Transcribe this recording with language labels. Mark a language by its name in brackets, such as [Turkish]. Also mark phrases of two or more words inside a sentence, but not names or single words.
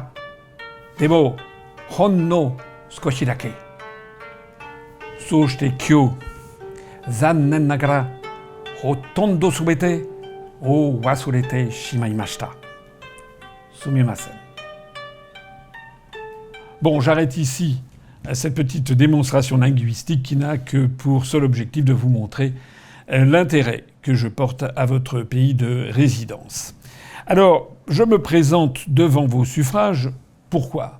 [Japanese] でもほんの少しだけ。そして今日、残念ながらほとんどすべてを忘れてしまいました。 [French] すみません。Bon, j'arrête ici cette petite démonstration linguistique qui n'a que pour seul objectif de vous montrer l'intérêt que je porte à votre pays de résidence. Alors, je me présente devant vos suffrages. Pourquoi ?